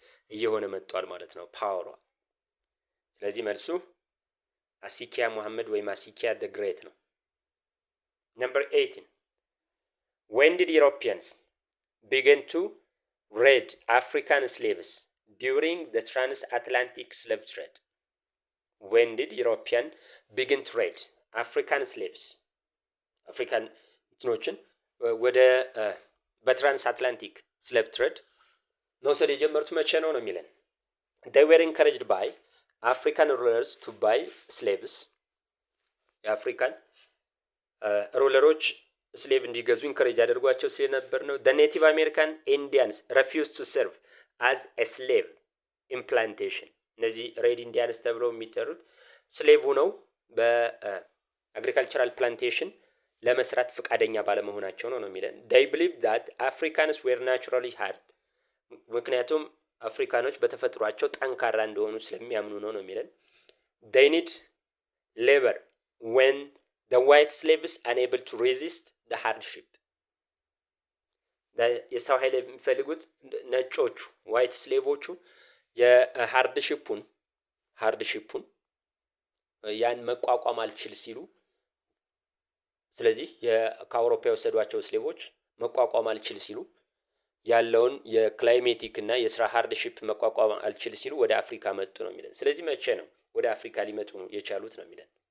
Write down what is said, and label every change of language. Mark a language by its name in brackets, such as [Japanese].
[Amharic] እየሆነ መጥቷል ማለት ነው ፓወሯ። ስለዚህ መልሱ አሲኪያ ሙሐመድ ወይም አሲኪያ ደ ግሬት ነው። Number 18. [English] When did Europeans begin to raid African slaves during the transatlantic slave trade? When did Europeans begin to raid African slaves? [Amharic] አፍሪካን እንትኖችን ወደ በትራንስአትላንቲክ ስሌቭ ትሬድ መውሰድ የጀመሩት መቼ ነው የሚለን? [English] They were encouraged by African rulers to buy slaves. [Amharic] የአፍሪካን ሩለሮች ስሌቭ እንዲገዙ ኢንከሬጅ ያደርጓቸው ስለነበር ነው። [English] The Native American Indians refused to serve as a slave in plantation. [Amharic] እነዚህ ሬድ ኢንዲያንስ ተብለው የሚጠሩት ስሌቭ ሆነው በአግሪካልቸራል ፕላንቴሽን ለመስራት ፈቃደኛ ባለመሆናቸው ነው የሚለን። [English] They believe that Africans were naturally hard. [Amharic] ምክንያቱም አፍሪካኖች በተፈጥሯቸው ጠንካራ እንደሆኑ ስለሚያምኑ ነው የሚለን። [English] They need labor when the white slaves unable to resist the hardship. [Amharic] የሰው ኃይል የሚፈልጉት ነጮቹ ዋይት ስሌቮቹ የሃርድሺፑን ያን መቋቋም አልችል ሲሉ፣ ስለዚህ ከአውሮፓ የወሰዷቸው ስሌቮች መቋቋም አልችል ሲሉ ያለውን የክላይሜቲክ እና የስራ ሃርድሺፕ መቋቋም አልችል ሲሉ ወደ አፍሪካ መጡ ነው የሚለን። ስለዚህ መቼ ነው ወደ አፍሪካ ሊመጡ የቻሉት ነው የሚለን።